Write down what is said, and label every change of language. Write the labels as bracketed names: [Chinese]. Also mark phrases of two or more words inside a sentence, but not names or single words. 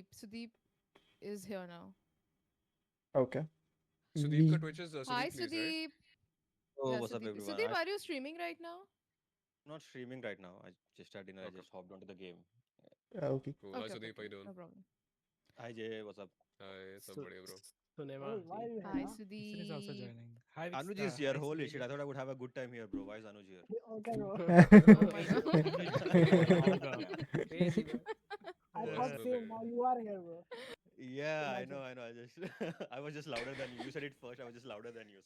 [English] Sudeep is here now. Okay. Sudeep We- का Twitch is Hi Sudeep, please, right? Sudeep. Oh, Yeah, what's up, Sudeep. everyone? Sudeep, are you streaming right now? Not streaming right now. I just had dinner. I just hopped onto the game. Okay. Cool. Hi Sudeep, how you doing? No problem. Hi Jay, what's up? Hi, [Hindi] सब बढ़िया [English] bro. Sunema. Hi Vixen is also Sudeep. joining. Hi Anuj is here. Holy shit! I thought I would have a good time here, bro. Why is Anuj here? Crazy, bro. I thought same. Now you are here, bro. Yeah, I know. I just, I was just louder than you. You said it first. I was just louder than you.